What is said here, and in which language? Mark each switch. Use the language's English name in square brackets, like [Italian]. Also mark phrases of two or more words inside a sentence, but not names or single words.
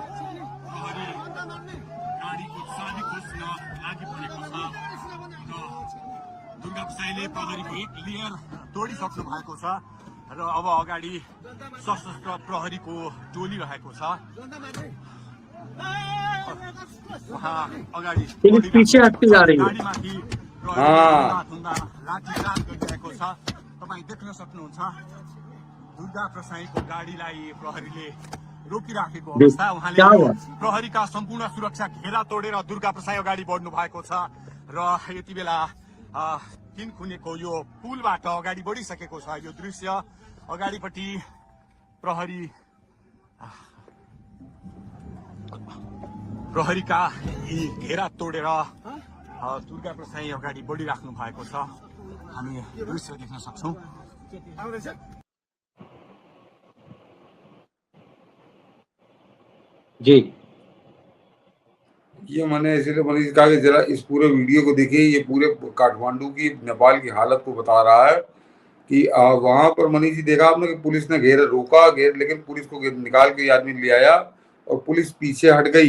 [Nepali] प्रहरी गाडीको चाबी खोज्न लागि परेको छ र दुर्गा प्रसाईले प्रहरीको क्लियर तोडिसक्नु भएको छ र अब अगाडि सशस्त्र प्रहरीको टोली रहेको छ। वहाँ अगाडि [Hindi] पीछे हटती जा रही है। [Nepali] गाडीमाथि लाठीचार्ज गरिरहेको छ। तपाईँ देख्न सक्नुहुन्छ दुर्गा प्रसाईको गाडीलाई प्रहरीले रोकिराखेको अवस्था। उहाँले प्रहरीका सम्पूर्ण सुरक्षा घेरा तोडेर दुर्गा प्रसाई अगाडि बढ्नु भएको छ र यति बेला 3 खुनेको यो पुलबाट अगाडि बढिसकेको छ। यो दृश्य अगाडिपट्टि प्रहरीका यी घेरा तोडेर दुर्गा प्रसाई अगाडि बढिराख्नु भएको छ। हामी दृश्य देख्न सक्छौं। [Hindi] जी ये मैंने इसीलिए मैंने कहा कि जरा इस पूरे वीडियो को देखिए, ये पूरे काठमांडू की नेपाल की हालत को बता रहा है कि वहां पर मनीष जी देखा आपने कि पुलिस ने लेकिन पुलिस को निकाल के ये आदमी ले आया और पुलिस पीछे हट गई।